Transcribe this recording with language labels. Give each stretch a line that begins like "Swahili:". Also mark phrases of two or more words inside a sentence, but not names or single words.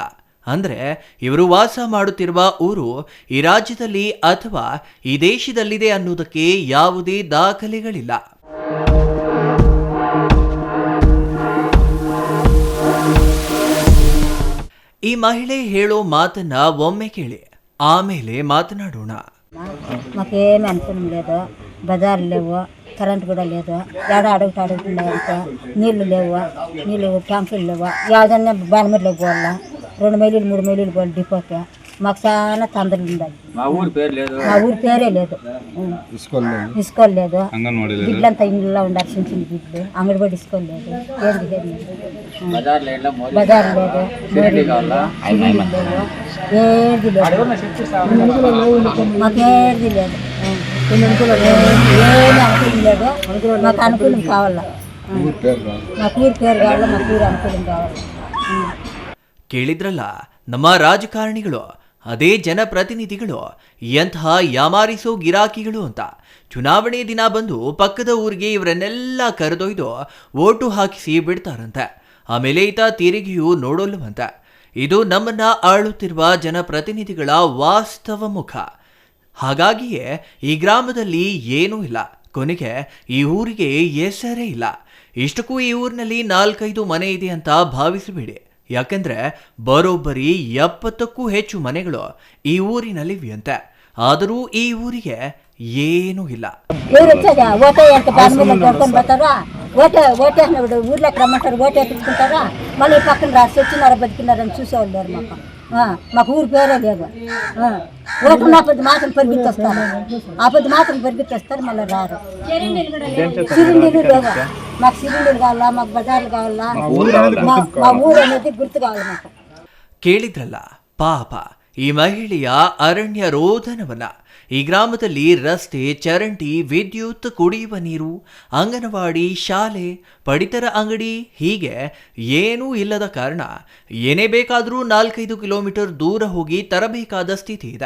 Kannada: ಅಂದರೆ ಇವರು ವಾಸ ಮಾಡುತ್ತಿರುವ ಊರು ಈ ರಾಜ್ಯದಲ್ಲಿ ಅಥವಾ ಈ ದೇಶದಲ್ಲಿದೆ ಅನ್ನೋದಕ್ಕೆ ಯಾವುದೇ ದಾಖಲೆಗಳಿಲ್ಲ. ಈ ಮಹಿಳೆ ಹೇಳೋ ಮಾತನ್ನ ಒಮ್ಮೆ ಕೇಳಿ, ಆಮೇಲೆ మాట్లాడೋಣ.
Telugu: మాకేం అనుకున్నాం లేదు, బజార్లు లేవు, కరెంట్ కూడా లేదు, అడుగుతున్నాయంటే నీళ్లు లేవు, ట్యాంకులు లేవు, యాదన్నా బాలమీదలోకి పోవాలా, 2 మైళ్ళు 3 మైళ్ళు పోవాలి డిపోకి. మాకు చాలా తొందరలు ఉండాలి. మా ఊరి పేరే లేదు, ఇసుకోలు లేదు, గిడ్లంతా ఇంట్లో ఉండాలి, చిన్న చిన్న గిడ్లు, అంగడిబడి ఇసుకోలు లేదు, బజార్ లేదు, సిలిండర్ లేవు, ఏది లేదు, మాకేది లేదు, ఏమి అనుకూలం లేదు. మాకు అనుకూలం కావాలా, మాకు ఊరి పేరు కావాలా, మాకు ఊరి అనుకూలం కావాలా.
Kannada: ಕೇಳಿದ್ರಲ್ಲ, ನಮ್ಮ ರಾಜಕಾರಣಿಗಳು, ಅದೇ ಜನಪ್ರತಿನಿಧಿಗಳು ಎಂತಹ ಯಾಮಾರಿಸೋ ಗಿರಾಕಿಗಳು ಅಂತ. ಚುನಾವಣೆ ದಿನ ಬಂದು ಪಕ್ಕದ ಊರಿಗೆ ಇವರನ್ನೆಲ್ಲ ಕರೆದೊಯ್ದು ಓಟು ಹಾಕಿಸಿ ಬಿಡ್ತಾರಂತೆ. ಆಮೇಲೆ ಈತ ತೆರಿಗೆಯೂ ನೋಡೋಲ್ಲವಂತೆ. ಇದು ನಮ್ಮನ್ನ ಆಳುತ್ತಿರುವ ಜನಪ್ರತಿನಿಧಿಗಳ ವಾಸ್ತವ ಮುಖ. ಹಾಗಾಗಿಯೇ ಈ ಗ್ರಾಮದಲ್ಲಿ ಏನೂ ಇಲ್ಲ, ಕೊನೆಗೆ ಈ ಊರಿಗೆ ಹೆಸರೇ ಇಲ್ಲ. ಇಷ್ಟಕ್ಕೂ ಈ ಊರಿನಲ್ಲಿ 4-5 ಮನೆ ಇದೆ ಅಂತ ಭಾವಿಸಬೇಡಿ. ಯಾಕೆಂದ್ರೆ ಬರೋಬ್ಬರಿ 70ಕ್ಕೂ ಹೆಚ್ಚು ಮನೆಗಳು ಈ ಊರಿನಲ್ಲಿವೆಯಂತೆ. ಆದರೂ ಈ ಊರಿಗೆ ಏನೂ ಇಲ್ಲ.
Telugu: ఊర్లోకి రమ్మంటారు, ఓటు ఎత్తుకుంటారా, మళ్ళీ పక్కన రాసి వచ్చినారా బతికినారని చూసేవాళ్ళు లేరు. మాకు ఊరి పేరే లేదు. ఓటు ఆపది మాత్రం పరిగెత్తొస్తారు, ఆపది మాత్రం పరిగెత్తొస్తారు, మళ్ళీ రారు. సిలిండర్లు లేదు, మాకు సిలిండర్లు కావాలా, మాకు బజార్లు కావాలా, మా ఊరు అనేది గుర్తు కావాలి మాకు.
Kannada: ಕೇಳಿದ್ರಲ್ಲ, ಪಾಪ ಈ ಮಹಿಳೆಯ ಅರಣ್ಯ ರೋದನವನ್ನ. ಈ ಗ್ರಾಮದಲ್ಲಿ ರಸ್ತೆ, ಚರಂಡಿ, ವಿದ್ಯುತ್, ಕುಡಿಯುವ ನೀರು, ಅಂಗನವಾಡಿ, ಶಾಲೆ, ಪಡಿತರ ಅಂಗಡಿ ಹೀಗೆ ಏನೂ ಇಲ್ಲದ ಕಾರಣ ಏನೇ ಬೇಕಾದರೂ 4-5 ಕಿಲೋಮೀಟರ್ ದೂರ ಹೋಗಿ ತರಬೇಕಾದ ಸ್ಥಿತಿ ಇದೆ.